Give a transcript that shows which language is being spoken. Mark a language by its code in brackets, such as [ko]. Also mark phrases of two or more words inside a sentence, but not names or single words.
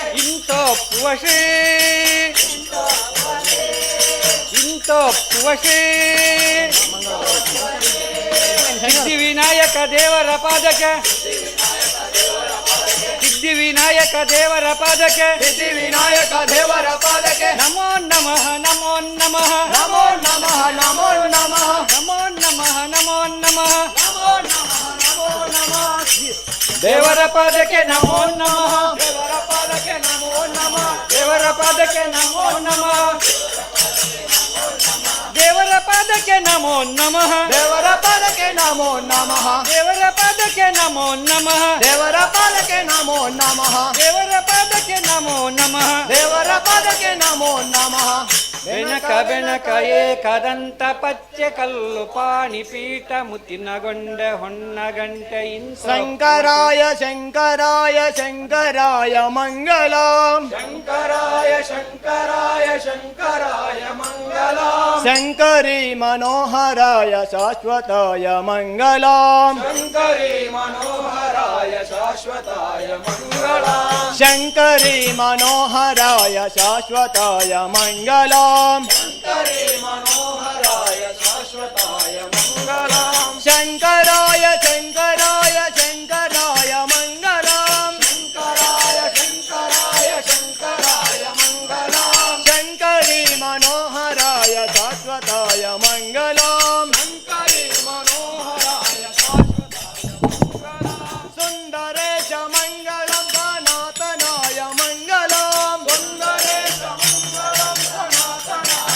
[kn] ಇಂತೊಪ್ಪುವಶಿ ಇಂತೊಪ್ಪುವಶಿ ಸಿದ್ಧಿವಿನಾಯಕ ದೇವರ ಪಾದಕ್ಕೆ ಸಿದ್ಧಿವಿನಾಯಕ ದೇವರ ಪಾದಕ್ಕೆ ಸಿದ್ಧಿವಿನಾಯಕ ದೇವರ ಪಾದಕ್ಕೆ [sa] ನಮೋ ನಮಃ ನಮೋ ನಮಃ ನಮೋ ನಮಃ ನಮೋ ನಮಃ ನಮೋ ನಮಃ ನಮೋ ನಮಃ ನಮೋ ನಮಃ ನಮೋ ನಮಃ [kn] ದೇವರ ಪಾದಕ್ಕೆ [sa] ನಮೋ ನಮಃ [kn] ದೇವರ ಪಾದಕ್ಕೆ [sa] ನಮೋ ನಮಃ [kn] ದೇವರ ಪಾದಕ್ಕೆ [sa] ನಮೋ ನಮಃ [kn] ದೇವರ ಪಾದ ಪಾದಕ್ಕೆ [sa] ನಮೋ ನಮಃ [kn] ದೇವರ ಪಾದಕ್ಕೆ [sa] ನಮೋ ನಮಃ [kn] ದೇವರ ಪಾದಕ್ಕೆ [sa] ನಮೋ ನಮಃ [kn] ದೇವರ ಪಾದಕ್ಕೆ [sa] ನಮೋ ನಮಃ [kn] ದೇವರ ಪಾದಕ್ಕೆ [sa] ನಮೋ ನಮಃ [kn] ದೇವರ ಪಾದಕ್ಕೆ [sa] ನಮೋ ನಮಃ [kn] ಬೆನಕ ಬೆನಕ ಏಕದಂತ ಪಚ್ಚೆ ಕಲ್ಲು ಪಾಣಿ ಪೀಠ ಮುತ್ತಿನಗೊಂಡ ಹೊನ್ನಗಂಟೆ [sa] ಶಂಕರಾಯ ಶಂಕರಾಯ ಶಂಕರಾಯ ಮಂಗಲಂ ಶಂಕರಾಯ ಶಂಕರಾಯ ಶಂಕರಾಯ ಮಂಗಲ ಶಂಕರಿ ಮನೋಹರಾಯ ಶಾಶ್ವತಾಯ ಮಂಗಲಂ ಶಂಕರಿ ಮನೋಹರಾಯ ಶಾಶ್ವತಾಯ ಮಂಗಳ ಶಂಕರಿ ಮನೋಹರಾಯ ಶಾಶ್ವತಾಯ ಮಂಗಲಂ ಶಂಕರಿ ಮನೋಹರಾಯ ಶಾಶ್ವತಾಯ ಮಂಗಳ ಶಂಕರಾಯ ಶಂಕರಾಯ ಶಂಕರಾಯ ಮಂಗಲಂ ಶಂಕರಾಯ ಶಂಕರಾಯ ಶಂಕರಾಯ ಮಂಗಳ ಶಂಕರಿ ಮನೋಹರಾಯ ಶಾಶ್ವತಾಯ ಮಂಗಲಂ ಶಂಕರಿ ಮನೋಹರಾಯ ಸುಂದರೇಶ ಮಂಗಳಂ ಸನಾತನಾಯ ಮಂಗಲಂ ಸುಂದರೇಶ ಮಂಗಳಂ ಸನಾತನಾಯ